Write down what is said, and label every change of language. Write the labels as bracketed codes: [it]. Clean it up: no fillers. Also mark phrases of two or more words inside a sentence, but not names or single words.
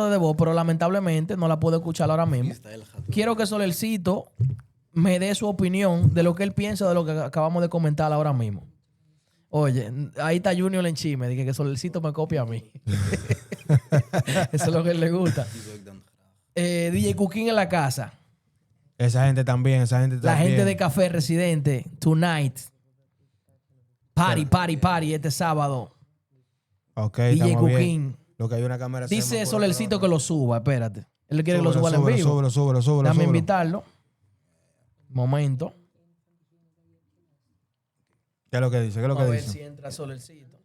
[es] nota de voz, pero lamentablemente no la puedo escuchar ahora mismo. Está el jato. Quiero que Solercito me dé su opinión de lo que él piensa de lo que acabamos de comentar ahora mismo. Oye, ahí está Junior en chisme, dije que Solercito me copia a mí. Eso es lo que a él le gusta. [nl] Die zou ik dan graag. [es] DJ Cooking en la casa. Esa gente también, La gente de Café Residente, tonight. Party este sábado. Ok, DJ estamos bien. Cooking. Lo que hay una cámara. Dice hacemos por Solercito otro que lo suba, espérate. Él quiere que lo lado. suba en vivo. Súbelo. Déjame invitarlo. Momento. ¿Qué es lo que dice? ¿Qué es lo A que ver dice? si entra Solercito.